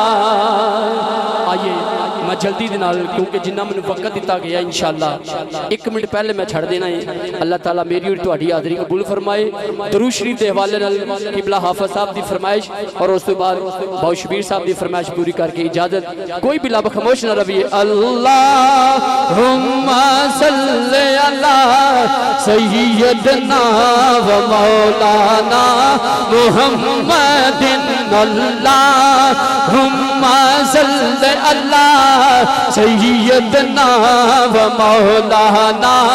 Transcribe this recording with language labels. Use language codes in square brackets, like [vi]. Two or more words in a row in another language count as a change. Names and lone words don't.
[pa] آئیے میں جلدی دے نال کیونکہ جنا مینوں وقت دتا گیا ان شاء اللہ 1 منٹ پہلے میں چھڈ دینا ہے. اللہ تعالیٰ میری اور تہاڈی حاضری قبول فرمائے۔ درود شریف دے حوالے نال قبلہ حافظ صاحب دی فرمائش اور اس توں بعد باؤ شبیر صاحب دی فرمائش پوری کر کے اجازت کوئی بھی لب خاموش نہ رہیے. [ar] اللهم صل على سيدنا ومولانا محمد اللهم صل على سيدنا ومولانا मुहम्मदिन अल्लाहुम्मा सल्ले अला सय्यदना व मौलाना